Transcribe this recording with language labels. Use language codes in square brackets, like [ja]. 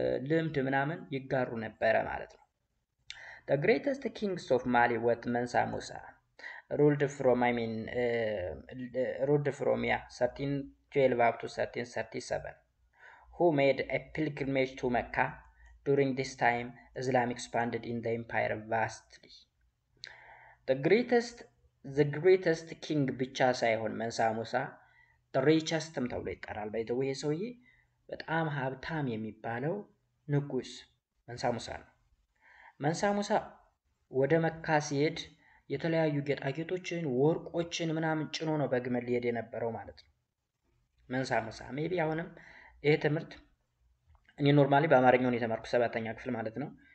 [am] ልምድ ምናምን ይጋሩ ነበረ ማለት ነው። [en] The greatest kings of Mali were Mansa Musa, ruled from 1312 up to 1337, who made a pilgrimage to Mecca. During this time, Islam expanded in the empire vastly. The greatest king [am] ብቻ ሳይሆን መንሳ ሙሳ [en] the richest [am] ተብሎ ይጠራል። ባይዘው ይሄ ሰውዬ በጣም ሀብታም የሚባለው ንጉስ መንሳ ሙሳ ነው። መንሳ ሙሳ ወደ መካ ሲሄድ የተለያዩ ጌጣጌጦችን፣ ወርቆችን ምናምን ጭኖ ነው በግመል ሊሄድ የነበረው ማለት ነው። መንሳ ሙሳ ሜቢ አሁንም ይሄ ትምህርት እኔ ኖርማሊ በአማርኛው ነው የተማርኩት 7ኛ ክፍል ማለት ነው።